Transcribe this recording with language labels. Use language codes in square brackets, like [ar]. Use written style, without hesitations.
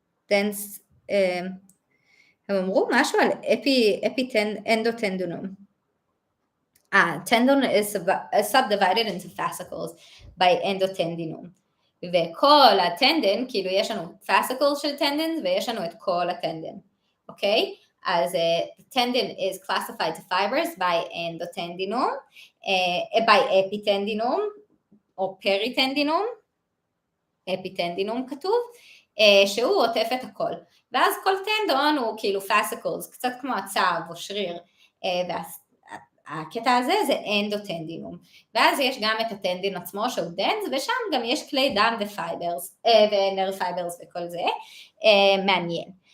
[he] דנס, הם אמרו משהו על אנדוטנדינום. [en] Tendon is subdivided into fascicles by endotendinum. [he] וכל הטנדן, כאילו יש לנו fascicles של טנדן ויש לנו את כל הטנדן, אוקיי? [en] אז tendon is classified to fibers by endotendinum, by epitendinum או periTendinum, [he] אפיטנדינום כתוב, שהוא עוטף את הכל. ואז כל טנדון הוא כאילו fascicles, קצת כמו הצב או שריר, והקטע הזה זה אנדוטנדינום. ואז יש גם את הטנדין עצמו שהוא דנס, ושם גם יש כלי דם ופייברס, ונרב פייברס וכל זה, מעניין.